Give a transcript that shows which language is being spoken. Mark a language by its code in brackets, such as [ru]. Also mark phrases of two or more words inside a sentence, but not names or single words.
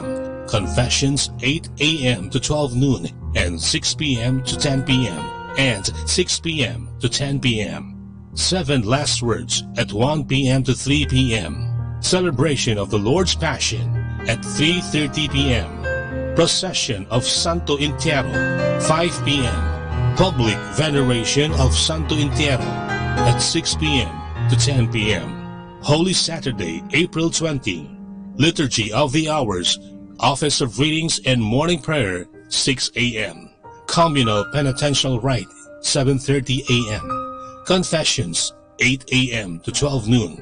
[en] Confessions, 8 a.m. to 12 noon and 6 p.m. to 10 p.m. and 6 p.m. to 10 p.m. 7 Last Words at 1 p.m. to 3 p.m. Celebration of the Lord's Passion at 3:30 p.m. Procession of Santo Entierro, 5 p.m. Public Veneration of Santo Entierro at 6 p.m. to 10 p.m. Holy Saturday, April 20. Liturgy of the Hours, Office of Readings and Morning Prayer, 6 a.m. Communal Penitential Rite, 7:30 a.m. Confessions, 8 a.m. to 12 noon.